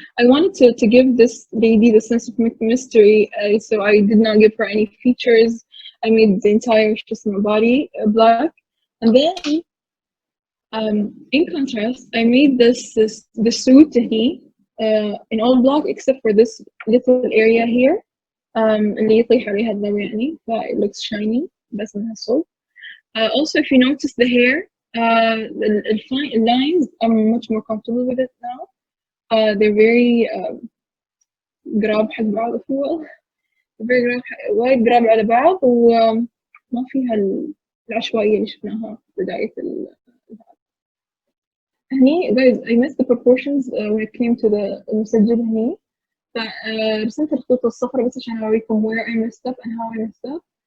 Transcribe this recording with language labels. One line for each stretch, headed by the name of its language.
English: I wanted to give this lady the sense of mystery, so I did not give her any features. I made the entire body black, and then in contrast, I made the suit in all black except for this little area here.
Arabic: اللي يطيح عليها الضوء يعني,
English: it looks shiny
Arabic: بس إنها صوت.
English: Also, if you notice the hair, the fine lines, I'm much more comfortable with it now. they're very
Arabic: قراب حق بعض
English: if you will.
Arabic: very وايد قراب على بعض وما فيها العشوائية اللي شفناها في بداية هني
English: guys I missed the proportions when it came to the
Arabic: المسجل هني فرسمت الخطوط الصفراء بس عشان أوريكم
English: where I messed up
Arabic: and how I messed up.